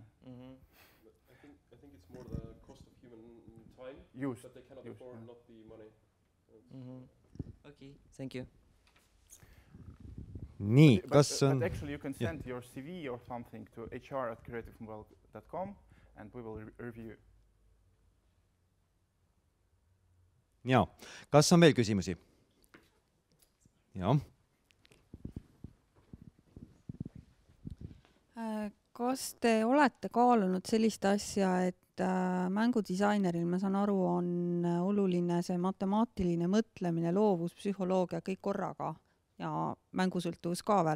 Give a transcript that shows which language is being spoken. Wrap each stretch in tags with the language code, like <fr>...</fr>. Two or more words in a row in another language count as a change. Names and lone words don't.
<en>I think it's more the cost of human time Use. that they cannot afford, not the money. Okay, thank you.</en> <et>Nii,</et> <en>But</en> <et>kas on...</et> <en>actually you can send your CV or something to hr@creativemobile.com and we will review.</en> <et>Jaa, kas on veel küsimusi? Jaa. Kas te olete kaalunud sellist asja, et mängudisaineril, ma saan aru, on oluline see matemaatiline mõtlemine, loovus, psühholoogia, kõik korraga ja mängusõltuvus ka veel.</et>